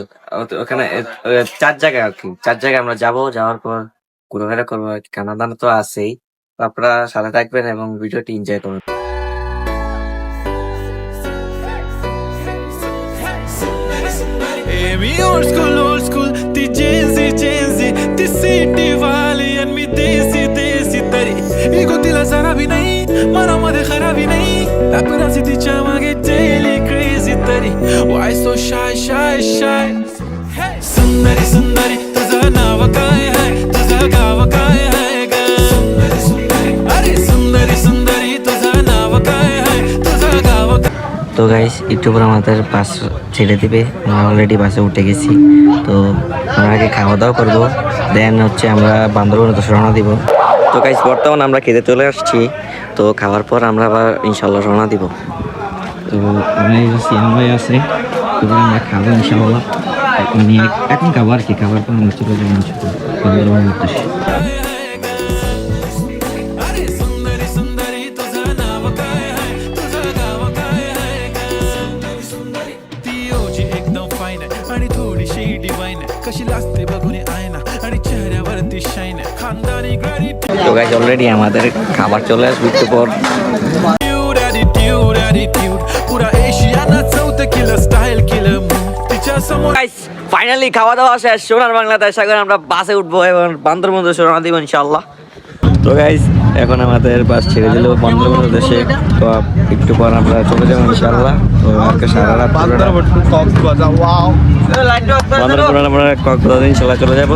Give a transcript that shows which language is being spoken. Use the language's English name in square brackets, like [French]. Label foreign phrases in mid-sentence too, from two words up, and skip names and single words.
[Bangla] ওখানে চার জায়গায় আর কি, চার জায়গায় আমরা যাবো। যাওয়ার পর ঘোরাফেরা করবো আর কি। কানাডা তো আছেই, তো আপনারা সাথে থাকবেন এবং ভিডিওটি এনজয় করবেন। [English] मी old school, [Marathi] ती जेंजी, ती सिटी वाली आणि मी देसी तरी इगो तिला जरा भी नाही, मनामध्ये खराबी नाही, paparazzi तिच्या मागे daily crazy तरी [English] why so shy [Marathi] सुंदरी तुझं नाव काय आहे, तुझं गाव काय आहे ग अरे सुंदरी तुझं नाव काय आहे, तुझं गाव [Bangla] তো গাইস, একটু পর আমাদের বাস ছেড়ে দিবে। আমরা অলরেডি বাসে উঠে গেছি। তো আমরা আগে খাওয়া দাওয়া করবো, দেন হচ্ছে আমরা বান্দরবনে তো রওনা দিব। তো গাইস, বর্তমানে আমরা খেতে চলে আসছি। তো খাওয়ার পর আমরা আবার ইনশাল্লাহ রওনা দিব। তো আমরা সিয়াম ভাই আছে, আমরা খাবো ইনশাল্লাহ। এখন খাবো আর কি, খাবার পর আমরা চলে যাবো বান্দরবনের উদ্দেশ্যে। [Marathi] आणि थोडीशी डिवाइन कशी लाजते बघून आयना आणि चेहऱ्यावरती शाईन खानदानी ग्रॅटिट्यूड [Bangla] তো গাইস, অলরেডি আমাদের খাবার চলে আসবে একটু পর। [Marathi] ॲटिट्यूड पुरा एशियाना चौथं किलं स्टाईल किलं तिच्या समोर [Bangla] গাইস, ফাইনালি খাওয়া দাওয়া শেষ। সোনার বাংলাদেশ, এখন আমরা বাসে উঠবো এবং বান্দরবন উদ্দেশ্যে রওনা দিব ইনশাআল্লাহ। তো গাইস, এখন আমাদের বাস ছেড়ে দিল বান্দরবন উদ্দেশ্যে। তো একটু পর আমরা চলে যাবো ইনশাআল্লাহ। তো আজকে সারা রাত বান্দরবন আমরা কক্সবাজার ইনশাআল্লাহ চলে যাব।